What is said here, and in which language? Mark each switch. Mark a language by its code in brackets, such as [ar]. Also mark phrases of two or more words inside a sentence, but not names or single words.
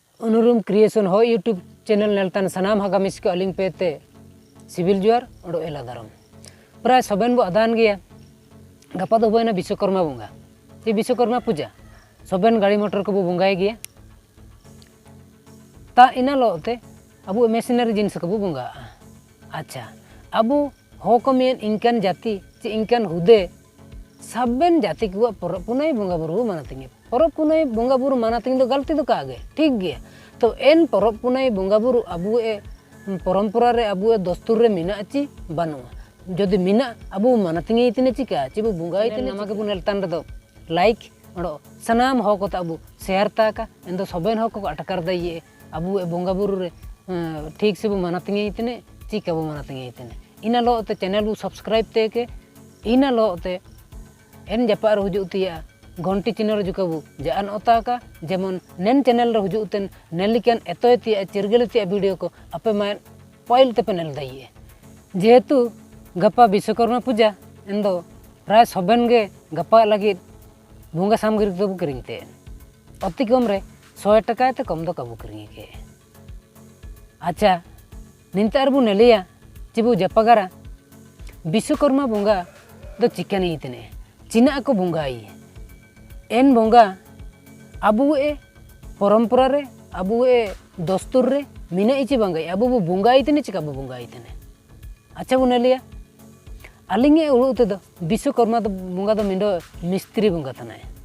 [sat] अनुरूम क्रिएशन हो यूट्यूब चैनल नेलतान सनाम हागामिस को अलिंग पेते सिविल जुआर और एला दारम प्राय सबेन बो अदान गया गपा दो होना विश्वकर्मा बंगा ये विश्वकर्मा पूजा सबेन गाड़ी मोटर को बो बंगाए गया ता इना लोते अबू मेसिनरी जिनस को बो बंगा अच्छा अबू हो को मेन इनकन जाति चे इनकन हुदे सबेन जाति को परब पुनाई बंगा बुरु मानतिंगे परब पुनाई बंगा बुरु मानतिंग दो गलती दो कागे ठीक गया तो एन परब पुनाई बंगा बुरु अबू ए परंपरा रे अबू ए दस्तूर रे मिना ची बानुआ जदि मिना अबू मानतिंगे इतने चिका ची बो बंगा इतने नमाके बु नेलतान रे दो लाइक ओडो सनाम हो को अबू शेयर ताका एंदो सबेन हो को अटकर दइए अबू ए बंगा बुरु रे ठीक से बो मानतिंगे इतने चिका बो मानतिंगे इतने इना लो ते चैनल बु सब्सक्राइब ते के इना लो ते एन जपार हुजुतिया घंटी चिन्ह जुकाबू जान ओताका जेमन नेन चैनल रे हुजुतेन नेलिकन एतोयतिया चिरगलतिया वीडियो को अपे मान पॉइल ते पेनल दइए जेहेतु गपा विश्वकर्मा पूजा एंदो प्राय सबेन गे गपा लगी बंगा सामग्री दो किरिंगते अति कम रे 100 टका ते कम दो कबू किरिंग के अच्छा निंतार बु नेलिया चिबू जपागारा विश्वकर्मा बंगा दो चिकनी इतने चिना को बंगाई एन बंगा अबू ए परंपरा रे अबू ए दस्तूर रे मिना इची बंगाई अबू बु बंगाई तने चिका बु बंगाई तने अच्छा बुने लिया अलिंगे उड़ते दो विश्वकर्मा तो बंगा दो मिंडो मिस्त्री बंगा तनाय